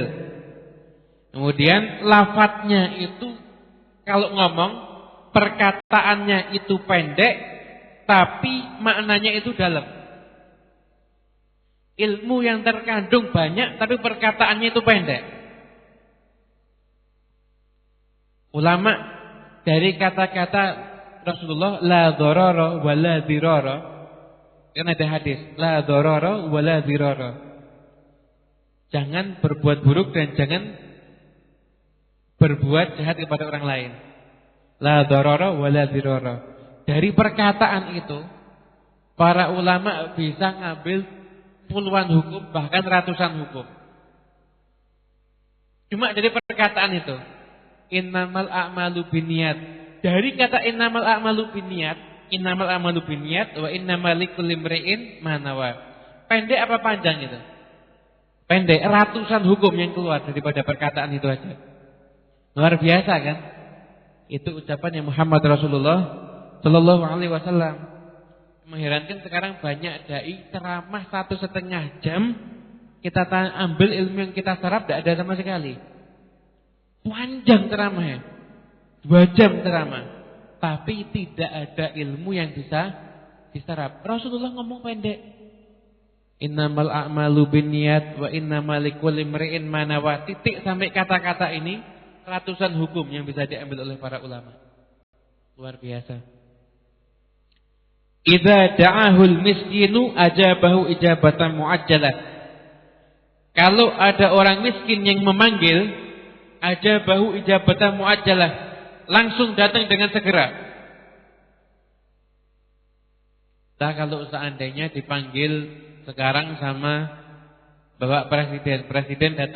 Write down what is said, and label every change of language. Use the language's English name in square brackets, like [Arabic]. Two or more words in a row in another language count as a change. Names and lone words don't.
[Indonesian] Kemudian lafadznya itu kalau ngomong perkataannya itu pendek tapi maknanya itu dalam. Ilmu yang terkandung banyak tapi perkataannya itu pendek. Ulama dari kata-kata Rasulullah [Arabic] لا ضرر ولا ضرار. [Indonesian] Kan ada hadis [Arabic] لا ضرر ولا ضرار. [Indonesian] Jangan berbuat buruk dan jangan berbuat jahat kepada orang lain. [Arabic] لا ضرر ولا ضرار. [Indonesian] Dari perkataan itu para ulama bisa ngambil puluhan hukum bahkan ratusan hukum. Cuma dari perkataan itu. [Arabic] إنما الأعمال بالنيات. [Indonesian] Dari kata [Arabic] إنما الأعمال بالنيات إنما الأعمال بالنيات وإنما لكل امرئ ما نوى. [Indonesian] Pendek apa panjang itu? Pendek, ratusan hukum yang keluar daripada perkataan itu aja. Luar biasa kan? Itu ucapannya Muhammad Rasulullah [Arabic] صلى الله عليه وسلم. [Indonesian] Mengherankan sekarang banyak dai ceramah 1,5 jam, kita ambil ilmu yang kita serap tidak ada sama sekali. Panjang ceramahnya, 2 jam ceramah, tapi tidak ada ilmu yang bisa diserap. Rasulullah ngomong pendek. [Arabic] إنما الأعمال بالنيات وإنما لكل امرئ ما نوى. [Indonesian] Titik sampai kata-kata ini ratusan hukum yang bisa diambil oleh para ulama. Luar biasa. [Arabic] إذا دعاه المسكين أجابه إجابة معجلة. [Indonesian] Kalau ada orang miskin yang memanggil, [Arabic] أجابه إجابة معجلة, [Indonesian] langsung datang dengan segera. Nah, kalau seandainya dipanggil sekarang sama Bapak Presiden datang.